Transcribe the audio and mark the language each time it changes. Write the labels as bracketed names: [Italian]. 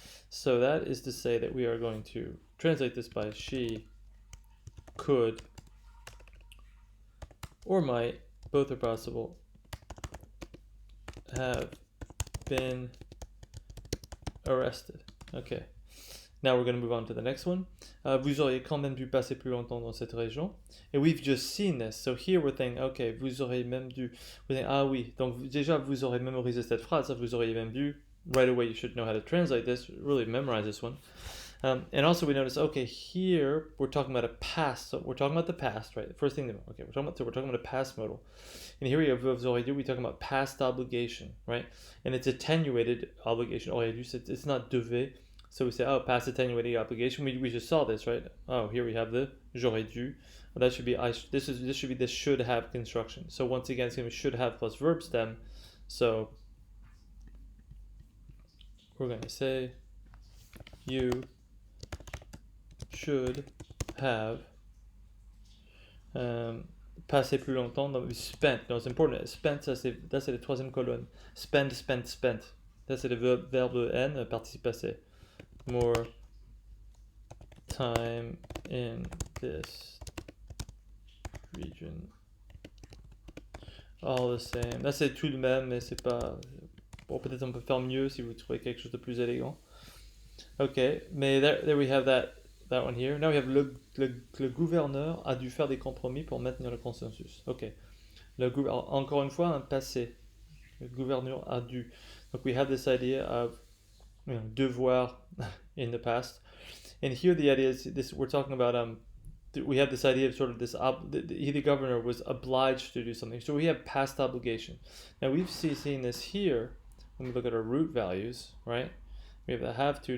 [English] So that is to say that we are going to translate this by she could or might, both are possible, have been arrested. Okay. Now we're going to move on to the next one. [French] Vous auriez quand même dû passer plus longtemps dans cette région. [English] And we've just seen this. So here we're thinking, okay, [French] vous auriez même dû. [English] We're thinking, oui. [French] Donc déjà, vous auriez mémorisé cette phrase. Vous auriez même dû. [English] Right away, you should know how to translate this. Really memorize this one. And also we notice, okay, here we're talking about a past. So we're talking about the past, right? First thing, okay, we're talking about a past modal. And here we have [French] vous auriez dû. [English] We're talking about past obligation, right? And it's attenuated obligation. Aurait dû, it's not devait. So we say, past attenuated obligation. We just saw this, right? Here we have the [French] j'aurais dû. [English] Well, that should be this should be the should have construction. So once again, it's going to be should have plus verb stem. So we're going to say you should have passé plus longtemps. No, spent. No, it's important. Spent, that's [French] la troisième colonne. Spent. Ça, c'est le verbe en, participe passé. [English] More time in this region. All the same. [French] Là, c'est tout de même, mais c'est pas... Bon, peut-être on peut faire mieux si vous trouvez quelque chose de plus élégant. [English] Okay, mais there we have that one here. Now we have [French] le gouverneur a dû faire des compromis pour maintenir le consensus. Okay. Encore une fois, un passé. Le gouverneur a dû. [English] Donc we have this idea of devoir in the past, and here the idea is this: we're talking about we have this idea of sort of this the governor was obliged to do something. So we have past obligation. Now we've seen this here when we look at our root values, right? We have the have to.